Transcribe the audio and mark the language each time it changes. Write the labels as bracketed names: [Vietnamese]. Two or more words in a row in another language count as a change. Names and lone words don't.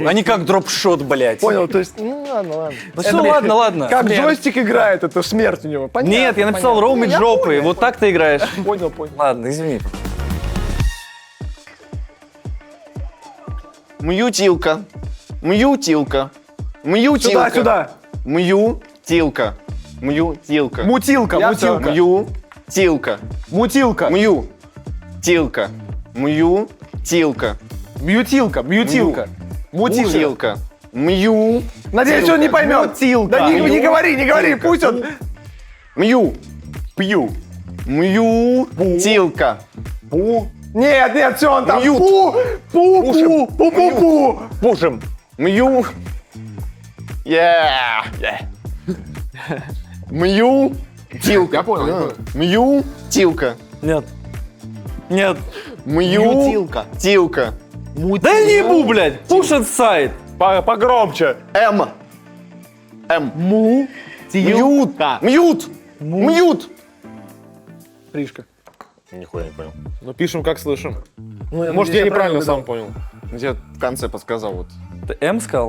[Russian] А не как дропшот, блядь. Понял, то есть, ну ладно. Ну все, ладно. Как Смерть. джойстик играет, это смерть у него. Понятно, Нет, я написал понятно. роумить Я жопой. понял, Вот так ты играешь. Понял. Ладно, извини. Мьютилка. Сюда. Мьютилка. Мьютилка. Мутилка. Мьютилка. Мутилка. Мьютилка. Мьютилка. Мутилка. Мьютилка. Мью. Надеюсь, он не поймет. Да не говори, пусть он... Пью. Мьютилка. Нет, все, он там. Мьют. Пу. Пушим. Мьютилка. Я понял. Мьютилка. Нет. Мьютилка. Да я не ебу, блядь. [English] Push it side. [Russian] Погромче. Мьют. Ришка. Нихуя не понял. Ну, пишем, как слышим. Ну, Может, я неправильно правильно сам понял. Я в конце подсказал вот. Ты М сказал?